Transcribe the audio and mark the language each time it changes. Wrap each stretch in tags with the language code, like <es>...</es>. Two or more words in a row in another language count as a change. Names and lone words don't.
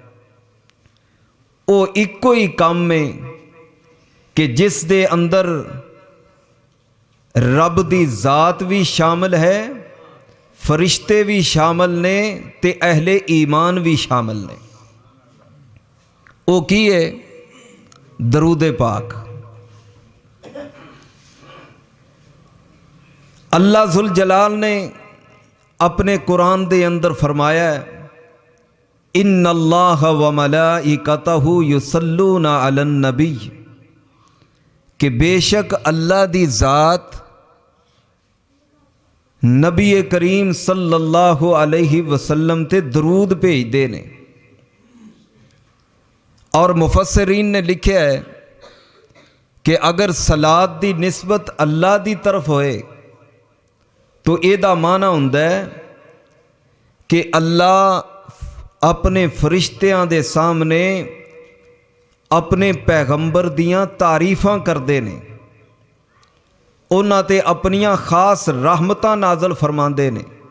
<pa>ਵੋ ਇਕੋ ਹੀ ਕੰਮ ਏ ਕਿ ਜਿਸ ਦੇ ਅੰਦਰ ਰੱਬ ਦੀ ਜ਼ਾਤ ਭੀ ਸ਼ਾਮਲ ਹੈ, ਫ਼ਰਿਸ਼ਤੇ ਭੀ ਸ਼ਾਮਲ ਨੇ ਤੇ ਅਹਿਲੇ ਈਮਾਨ ਭੀ ਸ਼ਾਮਲ ਨੇ। ਵੋ ਕੀ ਹੈ ਦਰੂਦ ਪਾਕ। ਅੱਲ੍ਹਾ ਜ਼ੁਲ ਜਲਾਲ ਨੇ ਆਪਣੇ ਕੁਰਾਨ ਦੇ ਅੰਦਰ ਫ਼ਰਮਾਇਆ</pa> <ar>إن الله وملائكته يصلون على النبي</ar> <pa>ਕਿ ਬੇਸ਼ੱਕ ਅੱਲ੍ਹਾ ਦੀ ਜ਼ਾਤ ਨਬੀ ਕਰੀਮ</pa> <ar>صلى الله عليه وسلم</ar> <pa>ਤੇ ਦਰੂਦ ਭੇਜਦੇ ਨੇ। ਔਰ ਮੁਫ਼ੱਸਿਰੀਨ ਨੇ ਲਿਖਾ ਹੈ ਕਿ ਅਗਰ ਸਲਾਤ ਦੀ ਨਿਸਬਤ ਅੱਲ੍ਹਾ ਦੀ ਤਰਫ਼ ਹੋਏ ਤੋ ਏਦਾ ਮਾਇਨਾ ਹੁੰਦਾ ਹੈ ਕਿ ਅੱਲ੍ਹਾ ਆਪਣੇ ਫ਼ਰਿਸ਼ਤਿਆਂ ਦੇ ਸਾਮ੍ਹਣੇ ਆਪਣੇ ਪੈਗ਼ੰਬਰ ਦੀਆਂ ਤਾਰੀਫ਼ਾਂ ਕਰਦੇ ਨੇ, ਉਨ੍ਹਾਂ ਤੇ ਆਪਣੀਆਂ ਖ਼ਾਸ ਰਹਿਮਤਾਂ ਨਾਜ਼ਲ ਫ਼ਰਮਾਂਦੇ ਨੇ।</pa>